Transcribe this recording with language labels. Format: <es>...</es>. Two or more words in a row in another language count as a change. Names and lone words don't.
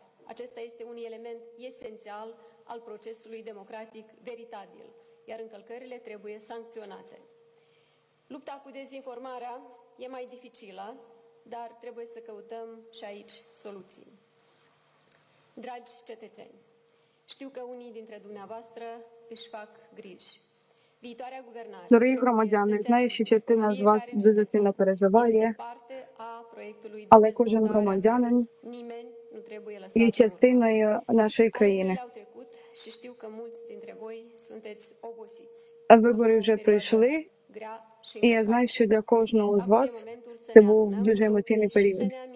<ro>Acesta este un element esențial al procesului democratic veritabil, iar încălcările trebuie sancționate. Lupta cu dezinformarea e mai dificilă, dar trebuie să căutăm și aici soluții. Dragi cetățeni, știu că unii dintre dumneavoastră își fac griji. Viitoarea guvernare</ro> <uk>Дорогі громадяни, знаю, що частина з вас дуже сильно переживає, але кожен громадянин є частиною нашої країни. Вибори вже прийшли, І я знаю, що для кожного з вас це був дуже емоційний період.</uk>